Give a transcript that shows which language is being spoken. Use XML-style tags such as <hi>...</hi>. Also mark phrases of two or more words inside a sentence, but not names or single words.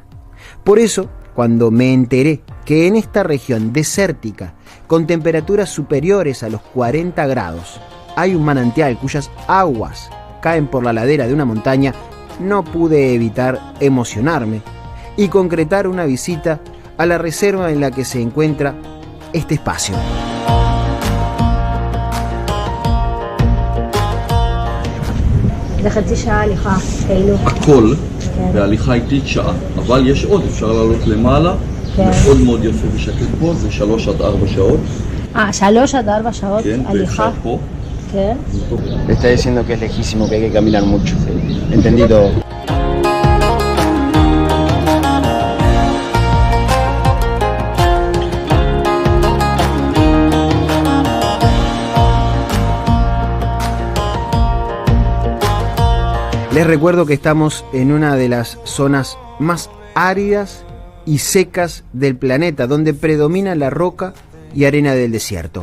<es>Por eso, cuando me enteré que en esta región desértica, con temperaturas superiores a los 40 grados, hay un manantial cuyas aguas caen por la ladera de una montaña, no pude evitar emocionarme y concretar una visita a la reserva en la que se encuentra este espacio.</es> <he>זה חצי שעה הליכה, כאילו. הכל, וההליכה איטית שעה, אבל יש עוד, אפשר לעלות למעלה, מאוד מאוד יפה ושקט פה, זה 3 עד 4 שעות. 3 עד 4 שעות הליכה. פה. כן.</he> <es>Le está diciendo que es lejísimo, que hay que caminar mucho. Entendí todo. Les recuerdo que estamos en una de las zonas más áridas y secas del planeta, donde predomina la roca y arena del desierto.</es>